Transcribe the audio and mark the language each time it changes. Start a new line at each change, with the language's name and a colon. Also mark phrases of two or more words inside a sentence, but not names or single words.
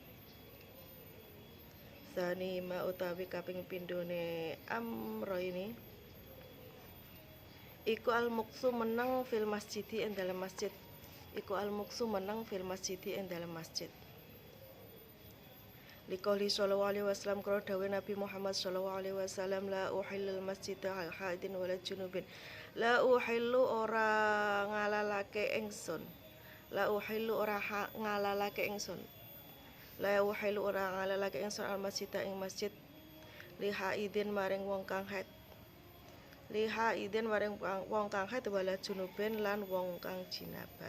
Javanese: Sanihima utawi kaping pindhone amro ini. Iku al-muqsu menang
Arabic: في المسجد
Javanese: ing dalam masjid. Iku al-muqsu menang
Arabic: في المسجد
Javanese: ing dalam masjid.
Arabic: لقوله صلى الله عليه وسلم
Javanese: karo dawuh Nabi Muhammad
Arabic: صلى الله عليه وسلم لا أحل المسجد لحائض ولا جنب. لا أحل
Javanese: ora ngalalake ingsun.
Arabic: لا أحل
Javanese: ora ngalalake ingsun.
Arabic: لا أحل
Javanese: ora ngalalake ingsun
Arabic: المسجد
Javanese: ing masjid
Arabic: لحائض
Javanese: maring wong kang haid.
Arabic: لحائض
Javanese: maring wong kang haid
Arabic: ولا جنب
Javanese: lan wong kang jinabat.